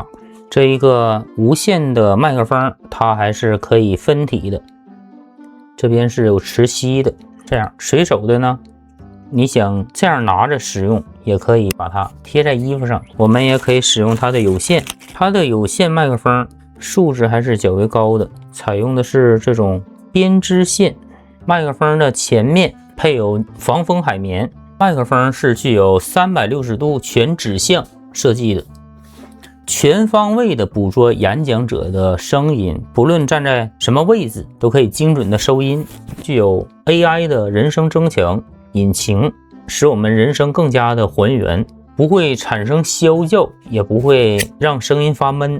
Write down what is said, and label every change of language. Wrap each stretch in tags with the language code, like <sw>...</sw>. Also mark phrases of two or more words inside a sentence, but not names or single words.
<zh>這一個無線的麥克風它還是可以分體的，這邊是有磁吸的，這樣隨手的呢，你想這樣拿着使用，也可以把它貼在衣服上。我們也可以使用它的有線，它的有線麥克風素質還是較為高的，採用的是這種編織線。麥克風的前面配有防風海綿，麥克風是具有360度全指向設計的，全方位的捕捉演講者的聲音，不論站在什麼位置都可以精準的收音，具有 AI 的人声增强引擎，使我們人声更加的還原，不會產生啸叫，也不會讓聲音發悶。</zh>